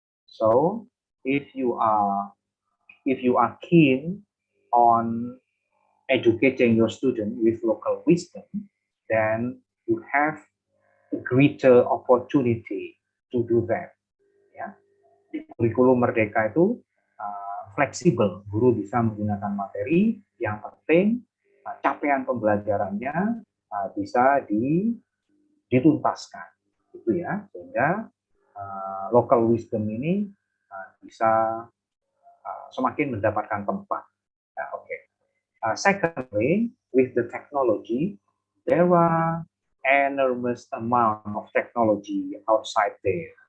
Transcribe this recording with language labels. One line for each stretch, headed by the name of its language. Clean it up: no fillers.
English: So if you are keen on educating your student with local wisdom, then you have a greater opportunity to do that.
Indonesian: Ya, di kurikulum Merdeka itu fleksibel, guru bisa menggunakan materi, yang penting capaian pembelajarannya bisa dituntaskan, gitu ya, sehingga local wisdom ini bisa semakin mendapatkan tempat.
English: Okay. Secondly, with the technology, there are enormous amount of technology outside there.